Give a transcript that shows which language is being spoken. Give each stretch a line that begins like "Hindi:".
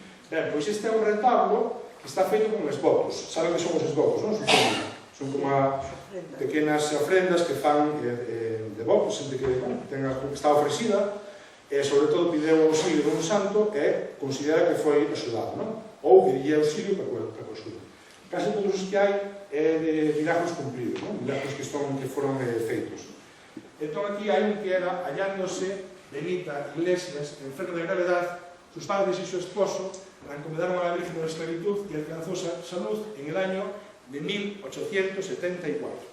Galician: Ben, pois este é un retablo que está feito con esbotos. Saben que son os esbotos, non? Supoño. Son como pequenas ofrendas que fan devotos, xente que está ofrecida, e sobre todo pideu o auxilio dun santo e considera que foi axudado, non? Ou pidille auxilio para que o axude. Casi todos os que hai é de milagros cumpridos, non? Milagros que foron feitos. Entón aquí hai un que era
Spanish: hallándose Benita Iglesias, enferma de gravedad, sus padres y su esposo la encomendaron a la Virgen de la Esclavitud y alcanzó salud en el año de 1874.